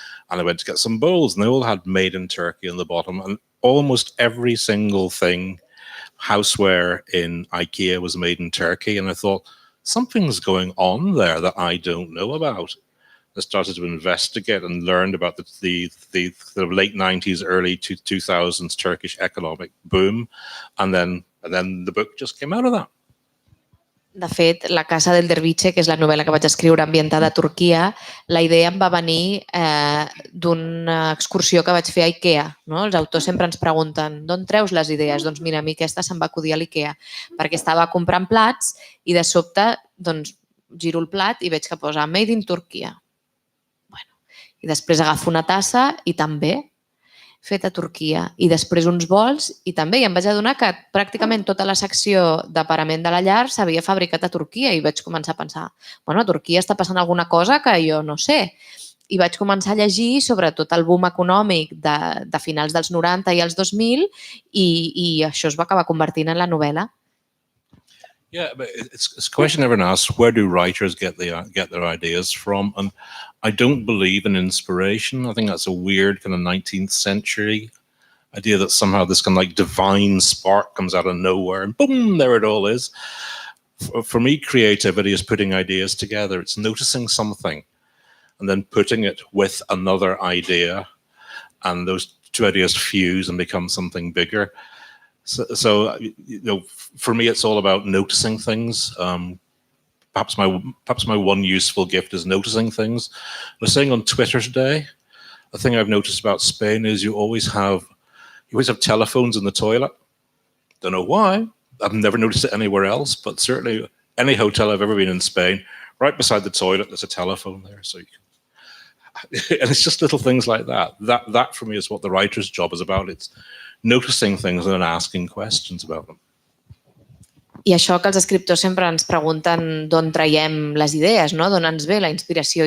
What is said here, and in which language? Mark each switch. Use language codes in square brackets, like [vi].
[en] And I went to get some bowls and they all had made in Turkey on the bottom. And almost every single thing, houseware in IKEA, was made in Turkey. And I thought, something's going on there that I don't know about. I started to investigate and learned about the late 90s, early 2000s Turkish economic boom, and then the book just came out of that. [ca] De fet, La casa del derviche, que és la novel·la que vaig escriure ambientada a Turquia, la idea em va venir d'una excursió que vaig fer a Ikea. No? Els autors sempre ens pregunten d'on treus les idees? Doncs mira, a mi aquesta se'm va acudir a l'Ikea, perquè estava comprant plats i de sobte doncs, giro el plat i veig que posa Made in Turquia. Bueno, i després agafo una tassa i també fet a Turquia, i després uns bols i també, i em vaig adonar que pràcticament tota la secció de parament de la llar s'havia fabricat a Turquia i vaig començar a pensar, bueno, a Turquia està passant alguna cosa que jo no sé. I vaig començar a llegir sobre tot el boom econòmic de finals dels 90 i els 2000 i això es va acabar convertint en la novel·la. [en] Yeah, but it's a question everyone asks, where do writers get their ideas from? And I don't believe in inspiration. I think that's a weird kind of 19th century idea that somehow this kind of like divine spark comes out of nowhere and boom, there it all is. For me, creativity is putting ideas together. It's noticing something and then putting it with another idea, and those two ideas fuse and become something bigger. So you know, for me, it's all about noticing things. Perhaps my one useful gift is noticing things. I was saying on Twitter today, the thing I've noticed about Spain is you always have telephones in the toilet. Don't know why. I've never noticed it anywhere else, but certainly any hotel I've ever been in Spain, right beside the toilet, there's a telephone there. So you can, and it's just little things like that. That for me is what the writer's job is about. It's noticing things and then asking questions about them. [ca] I això que els escriptors sempre ens pregunten d'on traiem les idees, no? D'on ens ve la inspiració.